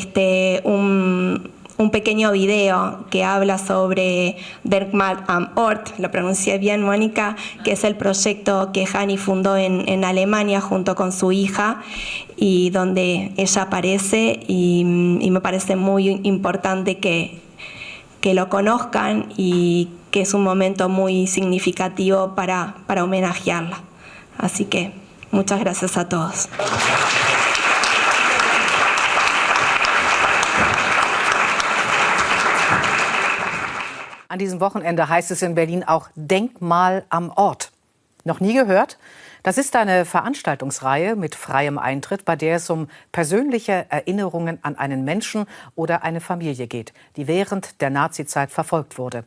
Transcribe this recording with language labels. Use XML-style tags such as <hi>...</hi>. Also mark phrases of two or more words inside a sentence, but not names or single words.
<es>un pequeño video que habla sobre Denkmal am Ort, lo pronuncié bien, Mónica, que es el proyecto que Hani fundó en Alemania junto con su hija, y donde ella aparece, y me parece muy importante que lo conozcan, y que es un momento muy significativo para homenajearla. Así que muchas gracias a todos.</es> <de>An diesem Wochenende heißt es in Berlin auch Denkmal am Ort. Noch nie gehört? Das ist eine Veranstaltungsreihe mit freiem Eintritt, bei der es um persönliche Erinnerungen an einen Menschen oder eine Familie geht, die während der Nazizeit verfolgt wurde.</de>